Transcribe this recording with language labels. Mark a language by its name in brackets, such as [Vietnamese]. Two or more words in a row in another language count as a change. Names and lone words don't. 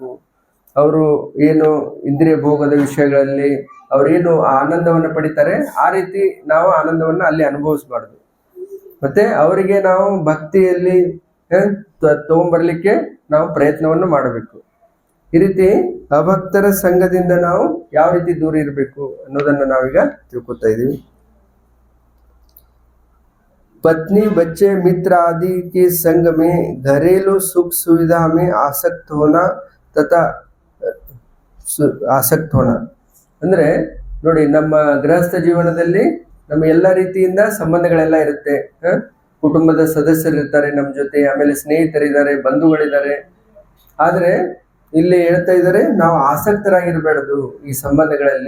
[Kannada] ಅವರು ಏನು ಇಂದ್ರಿಯ ಭೋಗದ ವಿಷಯಗಳಲ್ಲಿ ಅವರೇನು ಆನಂದವನ್ನು ಪಡಿತಾರೆ ಆ ರೀತಿ ನಾವು ಆನಂದವನ್ನು ಅಲ್ಲಿ ಅನುಭವಿಸಬಾರ್ದು. ಮತ್ತೆ ಅವರಿಗೆ ನಾವು ಭಕ್ತಿಯಲ್ಲಿ ತಗೊಂಡ್ಬರ್ಲಿಕ್ಕೆ ನಾವು ಪ್ರಯತ್ನವನ್ನು ಮಾಡಬೇಕು. ಈ ರೀತಿ ಅಭಕ್ತರ ಸಂಘದಿಂದ ನಾವು ಯಾವ ರೀತಿ ದೂರ ಇರಬೇಕು ಅನ್ನೋದನ್ನ ನಾವೀಗ ತಿಳ್ಕೊತಾ ಇದೀವಿ. [Hindi] पत्नी बच्चे मित्र आदि के संग में घरेलू सुख सुविधा में आसक्त होना तथा [Kannada] ಆಸಕ್ತ ಹೋಣ ಅಂದ್ರೆ ನೋಡಿ, ನಮ್ಮ ಗೃಹಸ್ಥ ಜೀವನದಲ್ಲಿ ನಮ್ಮ ಎಲ್ಲ ರೀತಿಯಿಂದ ಸಂಬಂಧಗಳೆಲ್ಲ ಇರುತ್ತೆ. ಕುಟುಂಬದ ಸದಸ್ಯರು ಇರ್ತಾರೆ ನಮ್ಮ ಜೊತೆ, ಆಮೇಲೆ ಸ್ನೇಹಿತರಿದ್ದಾರೆ, ಬಂಧುಗಳಿದ್ದಾರೆ. ಆದ್ರೆ ಇಲ್ಲಿ ಹೇಳ್ತಾ ಇದ್ದಾರೆ ನಾವು ಆಸಕ್ತರಾಗಿರ್ಬೇಡದು ಈ ಸಂಬಂಧಗಳಲ್ಲಿ.